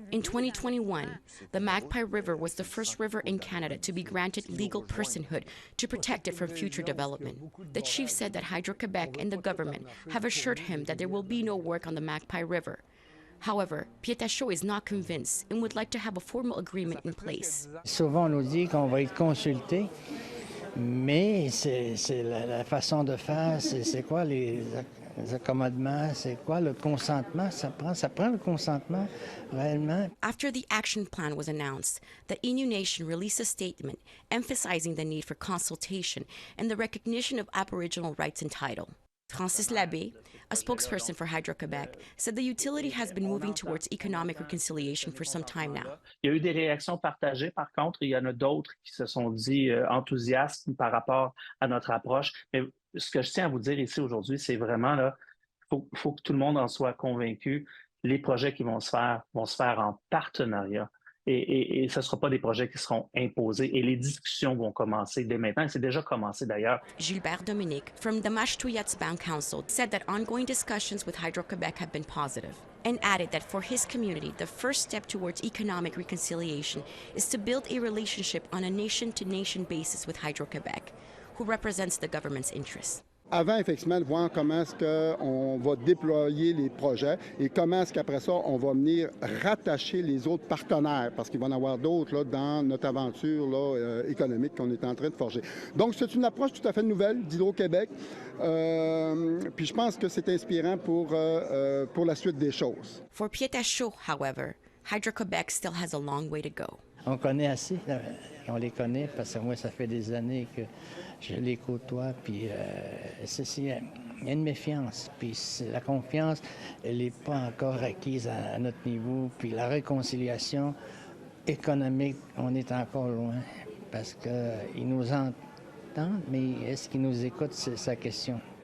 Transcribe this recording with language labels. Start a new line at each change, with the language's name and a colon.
English: In 2021, the Magpie River was the first river in Canada to be granted legal personhood to protect it from future development. The chief said that Hydro-Quebec and the government have assured him that there will be no work on the Magpie River. However, Pietachot is not convinced and would like to have a formal agreement in place.
French: Souvent, on nous dit qu'on va être consulté, mais c'est la façon de faire, c'est quoi les accommodements, c'est quoi le consentement, ça prend le consentement réellement.
English: After the action plan was announced, the Innu Nation released a statement emphasizing the need for consultation and the recognition of Aboriginal rights and title. Francis Labbé, a spokesperson for Hydro-Québec, said the utility has been moving towards economic reconciliation for some time now.
French: Il y a eu des réactions partagées, par contre, il y en a d'autres qui se sont dit enthousiastes par rapport à notre approche. Mais ce que je tiens à vous dire ici aujourd'hui, c'est vraiment là, faut que tout le monde en soit convaincu. Les projets qui vont se faire en partenariat. Et ce ne sera pas des projets qui seront imposés. Et les discussions vont commencer dès maintenant. Et c'est déjà commencé d'ailleurs.
English: Gilbert Dominique from the Mashtouyatsbang Council said that ongoing discussions with Hydro-Québec have been positive and added that for his community, the first step towards economic reconciliation is to build a relationship on a nation-to-nation basis with Hydro-Québec, who represents the government's interests.
French: Avant, effectivement, de voir comment est-ce qu'on va déployer les projets et comment est-ce qu'après ça, on va venir rattacher les autres partenaires, parce qu'il va y en avoir d'autres là, dans notre aventure là, économique qu'on est en train de forger. Donc, c'est une approche tout à fait nouvelle d'Hydro-Québec. Puis je pense que c'est inspirant pour la suite des choses.
English: For Pieta Shaw, however, Hydro-Québec still has a long way to go.
French: On connaît assez, on les connaît, parce que moi, ça fait des années que je les côtoie, puis il y a une méfiance, puis la confiance, elle n'est pas encore acquise à notre niveau, puis la réconciliation économique, on est encore loin, parce qu'ils nous entendent, mais est-ce qu'ils nous écoutent, c'est sa question.